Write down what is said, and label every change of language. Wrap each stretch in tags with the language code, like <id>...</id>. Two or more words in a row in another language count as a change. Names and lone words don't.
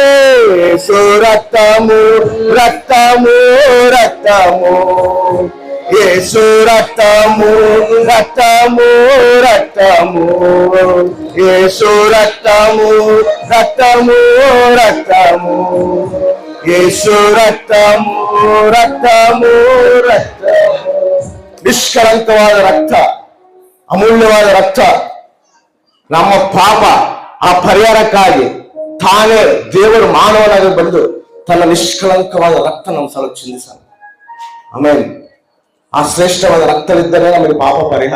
<te>రక్తము రక్తము రక్తము యేసు రక్తము రక్తము రక్తము యేసు రక్తము రక్తము రక్తము యేసు రక్తము రక్తము రక్ತము.</te> <kn>ನಿಷ್ಕಳಂಕವಾದ ರಕ್ತ, ಅಮೂಲ್ಯವಾದ ರಕ್ತ, ನಮ್ಮ ಪಾಪ ಆ ಪರಿಹಾರಕ್ಕಾಗಿ ತಾನೇ ದೇವರು ಮಾನವನಾಗಿ ಬಂದು ತನ್ನ ನಿಷ್ಕಳಂಕವಾದ ರಕ್ತ ನಮ್ಮ ಸಲ ಚಿಂದಿಸಾನೆ. ಆಮೇಲೆ ಆ ಶ್ರೇಷ್ಠವಾದ ರಕ್ತವಿದ್ದರೆ ನಮಗೆ ಪಾಪ ಪರಿಹಾರ.</kn>